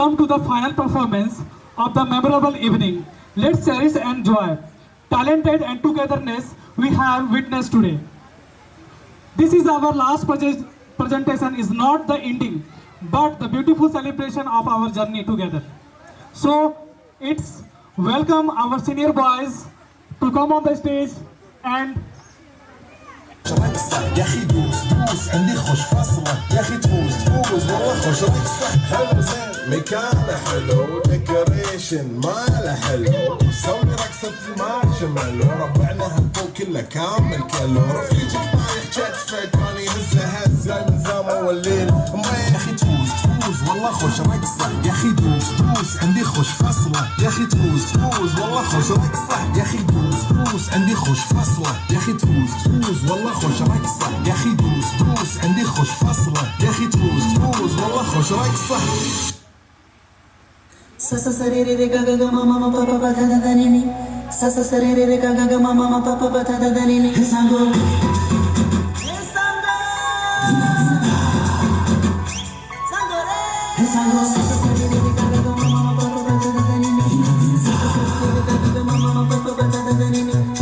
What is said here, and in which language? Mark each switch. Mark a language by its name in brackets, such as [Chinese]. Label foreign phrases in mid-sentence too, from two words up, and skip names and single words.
[English] the final performance of the memorable evening. Let's cherish and enjoy talented and togetherness we have witnessed today. This is our last presentation, is not the ending, but the beautiful celebration of our journey together. So it's welcome our senior boys to come on the stage and [Arabic] يا اخي دوس دوس عندي خوش فصلة يا اخي تفوز تفوز والله خوش رقصة حلو زين مكانه حلو ديكوريشن ماله حلو سوي رقصة المارشميلو ربعنا هالضو كله كامل كله رفيجك طايح كتفه كان يهزه هز جاي من زامه والليل يا اخي تفوز تفوز والله خوش رقصة يا اخي دوس دوس عندي خوش فصلة يا اخي تفوز تفوز والله خوش رقصة يا اخي دوس دوس عندي خوش فصلة يا اخي تفوز تفوز والله خوش رقصة يا اخي دوس دوس عندي خوش فصلة يا اخي تفوز تفوز والله خوش رقصة Sasa sarere re ga ga ga ma ma ma pa pa pa da da da ni ni. Sasa sarere re ga ga ga ma ma ma pa pa pa da da da ni ni. Sango. Sango re. Sango. Sasa sarere re ga ga ga ma ma ma pa pa pa da da da ni ni. Sasa sarere re ga ga ga ma ma ma pa pa pa da da da ni ni.